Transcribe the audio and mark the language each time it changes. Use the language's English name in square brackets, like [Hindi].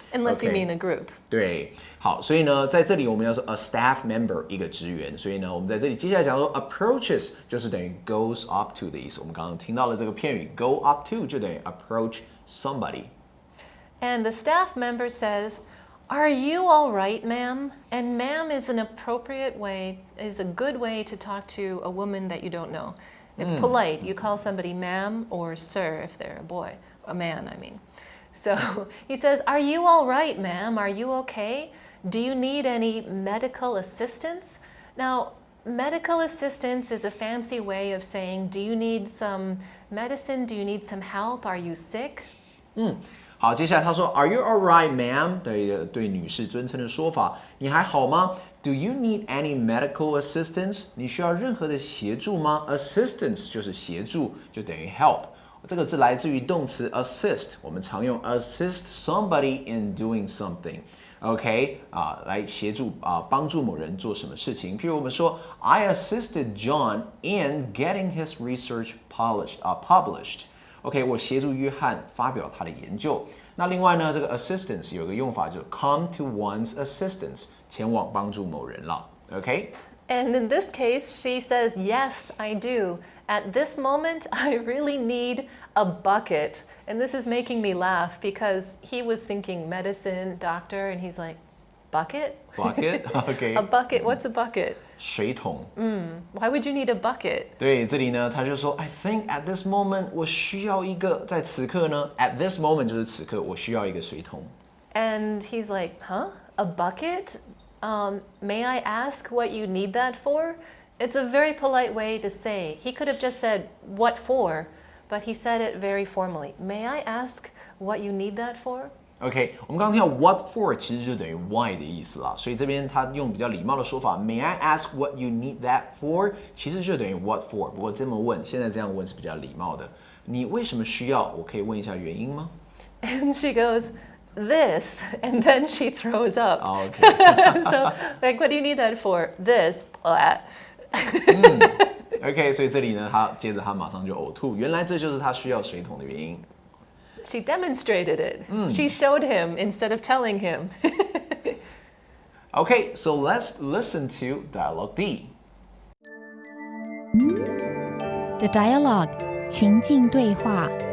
[English] Unless you mean a group. [Chinese] 对，好，所以呢，在这里我们要说 [English] a staff member [Chinese] 一个职员，所以呢，我们在这里接下来讲说 [English] approaches [Chinese] 就是等于 [English] goes up to [Chinese] 的意思。我们刚刚听到了这个片语 [English] go up to [Chinese] 就等于 [English] approach somebody。 And the staff member says, "Are you all right, ma'am?" And ma'am is an appropriate way, is a good way to talk to a woman that you don't know. It's polite. You call somebody ma'am or sir if they're a boy, a man, I mean. So he says, "Are you all right, ma'am? Are you okay? Do you need any medical assistance?" Now, medical assistance is a fancy way of saying, do you need some medicine? Do you need some help? Are you sick? [Chinese] 好，接下来他说 [English] Are you alright, ma'am？ [Chinese] 的一个对女士尊称的说法，你还好吗 ？ [English] Do you need any medical assistance？ [Chinese] 你需要任何的协助吗 ？Assistance 就是协助，就等于 help。这个字来自于动词 assist， 我们常用 [English] assist somebody in doing something。 [Chinese] OK 来协助帮助某人做什么事情。譬如我们说 [English] I assisted John in getting his research published。 [Chinese] OK， 我协助约翰发表他的研究。那另外呢，这个 assistance 有个用法就是 [English] come to one's assistance， [Chinese] 前往帮助某人了。 [English] OK。 And in this case, she says, "Yes, I do. At this moment, I really need a bucket." And this is making me laugh because he was thinking medicine, doctor, and he's like, "Bucket? Bucket? OK. A bucket? What's a bucket?" [Chinese] 水桶。 [English] Why would you need a bucket? [Chinese] 对，这里呢，他就说 [English] I think at this moment [Chinese] 我需要一个，在此刻呢 [English] at this moment [Chinese] 就是此刻，我需要一个水桶。 [English] And he's like, "Huh? A bucket? May I ask what you need that for?" It's a very polite way to say. He could have just said, "What for?" But he said it very formally. May I ask what you need that for? [Chinese] OK， 我们刚刚听到 [English] what for [Chinese] 其实就等于 why 的意思啦，所以这边他用比较礼貌的说法 [English] May I ask what you need that for？ [Chinese] 其实就等于 [English] what for， [Chinese] 不过这么问，现在这样问是比较礼貌的。你为什么需要？我可以问一下原因吗？ [English] And she goes, "This," and then she throws up. OK， So, like, what do you need that for? This, blah. [Chinese] OK， 所以这里呢，接着他马上就呕吐，原来这就是他需要水桶的原因。 [English] She demonstrated it. She showed him instead of telling him. Okay, so let's listen to Dialogue D. The dialogue [Chinese] 情境对话